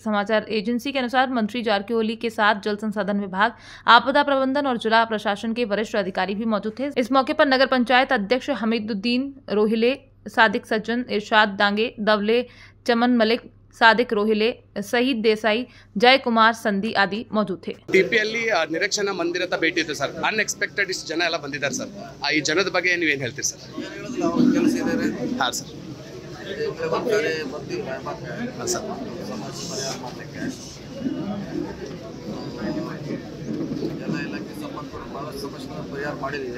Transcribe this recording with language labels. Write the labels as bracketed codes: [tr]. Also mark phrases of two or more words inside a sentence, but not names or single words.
[hi] समाचार एजेंसी के अनुसार मंत्री जारकिहोली के साथ जल संसाधन विभाग, आपदा प्रबंधन और जिला प्रशासन के वरिष्ठ अधिकारी भी मौजूद थे। इस मौके पर नगर पंचायत अध्यक्ष हमीदुद्दीन रोहिले, सादिक सज्जन, इरशाद डांगे, दवले, चमन मलिक, सादिक रोहिले, शहीद देसाई, जय कुमार संधी आदि मौजूद थे। [kn] ಟಿಪಿಯಲ್ಲಿ ನಿರೀಕ್ಷಣಾ ಮಂದಿರದ ಭೇಟಿ ಇತ್ತು ಸರ್. ಅನ್ಎಕ್ಸ್ಪೆಕ್ಟೆಡ್ ಇಷ್ಟು ಜನ ಎಲ್ಲ ಬಂದಿದ್ದಾರೆ ಸರ್. ಈ ಜನದ ಬಗ್ಗೆ ನೀವೇನು ಹೇಳ್ತೀರಿ ಸರ್? ಕೆಲಸ ಇದ್ದಾರೆ. ಹಾಂ ಸರ್. ಹಾಂ ಸರ್. ಎಲ್ಲ ಇಲಾಖೆ ಸಂಬಂಧಪಟ್ಟ ಭಾಳಷ್ಟು ಸಮಸ್ಯೆಗಳನ್ನು ಪರಿಹಾರ ಮಾಡಿದ್ದೀವಿ.